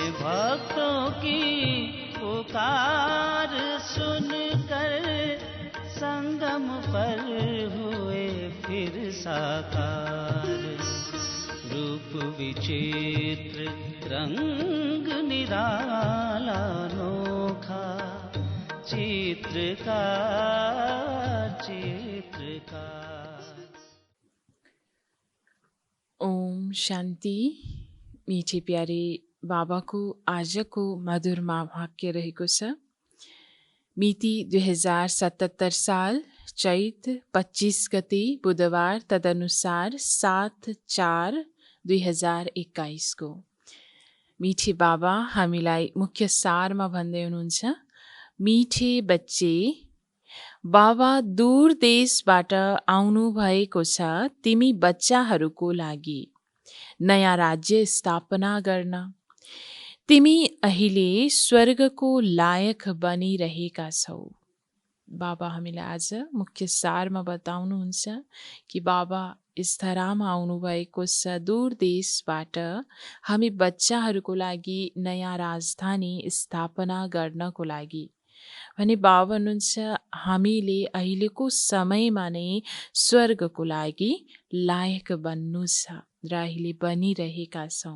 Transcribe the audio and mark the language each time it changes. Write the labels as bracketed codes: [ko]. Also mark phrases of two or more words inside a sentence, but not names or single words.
[hi] भक्तों की पुकार सुनकर संगम पर हुए फिर साकार, रूप विचित्र रंग निराला, अनोखा चित्रकार। ओम शांति। मीठे प्यारे [ne] बाबा को आज को मधुर माँ वाक्य रहेको छ। मिति 2077 साल चैत 25 गते बुधबार, तदनुसार 7/4 2021 को। मिठे बाबा हामीलाई मुख्य सारमा भन्दै हुनुहुन्छ, [hi] मिठे बच्चे, [ne] बाबा दूर देशबाट आउनु भएको छ तिमी बच्चाहरूको लागि नयाँ राज्य स्थापना गर्न। तिमी अहिले स्वर्गको लायक बनिरहेका छौ। बाबा हामीलाई आज मुख्य सारमा बताउनुहुन्छ कि बाबा इस धरामा आउनुभएको छ दूर देशबाट हामी बच्चाहरूको लागि नयाँ राजधानी स्थापना गर्नको लागि भने बाबा भन्नुहुन्छ हामीले अहिलेको समयमा नै स्वर्गको लागि लायक बन्नु छ र अहिले बनिरहेका छौँ।